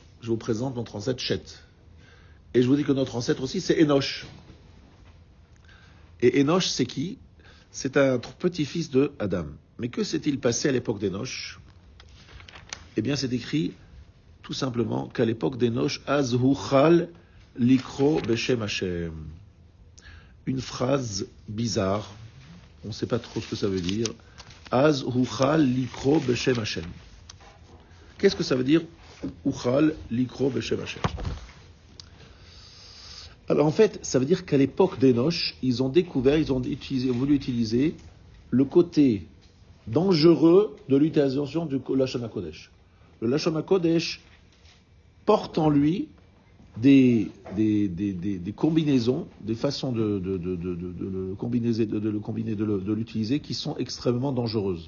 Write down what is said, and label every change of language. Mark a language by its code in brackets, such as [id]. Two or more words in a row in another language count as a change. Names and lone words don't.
[fr] Je vous présente notre ancêtre Shet. Et je vous dis que notre ancêtre aussi, c'est Enoch. Et Enoch, c'est qui? C'est un petit-fils de Adam. Mais que s'est-il passé à l'époque d'Enoch? Eh bien, c'est écrit tout simplement qu'à l'époque d'Enoch, [he] אז הוחל לקרוא בשם השם. [fr] Une phrase bizarre, on ne sait pas trop ce que ça veut dire. [he] אז הוחל לקרוא בשם השם. [fr] Qu'est-ce que ça veut dire? [he] הוחל לקרוא בשם השם. [fr] Alors en fait, ça veut dire qu'à l'époque d'Enoch, ils ont voulu utiliser le côté dangereux de l'utilisation du [he] לשון הקודש. [fr] Le [he] לשון הקודש [fr] porte en lui des combinaisons, des façons de le combiner, de l'utiliser, qui sont extrêmement dangereuses.